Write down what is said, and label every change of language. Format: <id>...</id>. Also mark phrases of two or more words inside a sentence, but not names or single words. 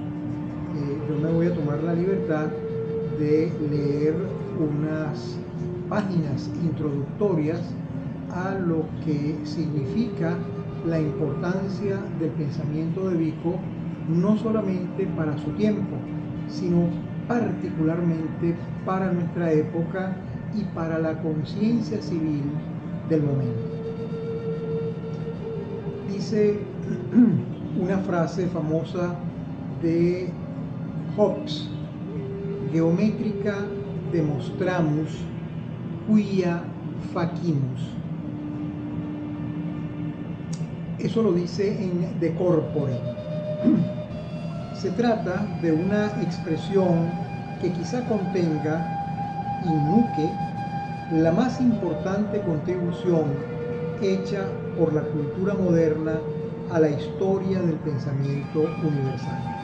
<es>Yo me voy a tomar la libertad de leer unas páginas introductorias a lo que significa la importancia del pensamiento de Vico, no solamente para su tiempo, sino particularmente para nuestra época y para la conciencia civil del momento. Dice una frase famosa de Hobbes:</es> <la>geométrica demonstramus quia facimus.</la> <es>Eso lo dice en De Corpore. Se trata de una expresión que quizá contenga</es> <la>in nuce</la> <es>la más importante contribución hecha por la cultura moderna a la historia del pensamiento universal.</es>